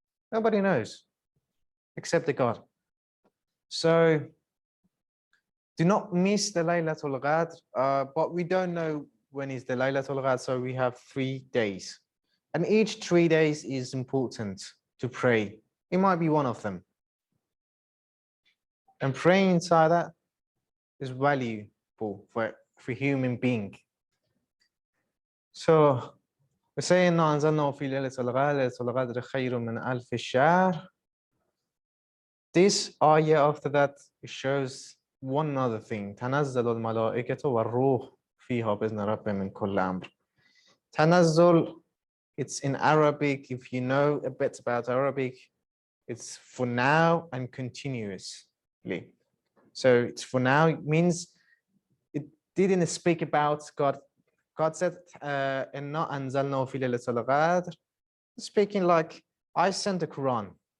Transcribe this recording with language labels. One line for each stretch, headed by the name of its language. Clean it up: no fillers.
English: Nobody knows except the God. So do not miss the Laylatul Qadr, but we don't know when is the Laylatul Qadr, so we have 3 days. And each 3 days is important to pray. It might be one of them. And praying inside that is valuable for human being. So we say in
Arabic: أنزلناه في ليلة القدر خير من ألف شهر.
English: This ayah after that it shows one other thing.
Arabic: تنزل الملائكة والروح فيها بإذن ربهم من كل أمر.
English: تنزل, it's in Arabic. If you know a bit about Arabic, it's for now and continuously. So it's for now, it means it didn't speak about God. God said,
Arabic: "Inna anzalnahu fi laylatil qadr,"
English: speaking like I sent the Quran.